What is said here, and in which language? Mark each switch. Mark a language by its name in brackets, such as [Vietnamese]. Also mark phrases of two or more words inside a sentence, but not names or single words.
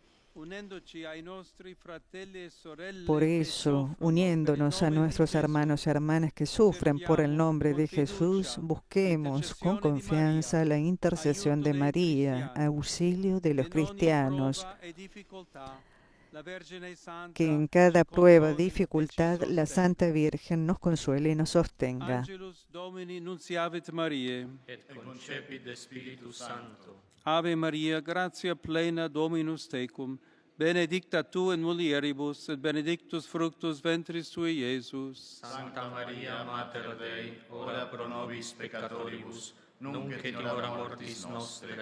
[Spanish] Por eso, uniéndonos a nuestros hermanos y hermanas que sufren por el nombre de Jesús, busquemos con confianza la intercesión de María, auxilio de los cristianos, que en cada prueba, dificultad, la Santa Virgen nos consuele y nos sostenga. [Latin] Ave Maria, gratia plena Dominus tecum, benedicta tu in mulieribus, et benedictus fructus ventris tui, Iesus. Sancta Maria, Mater Dei, ora pro nobis peccatoribus, nunc et in hora mortis nostre.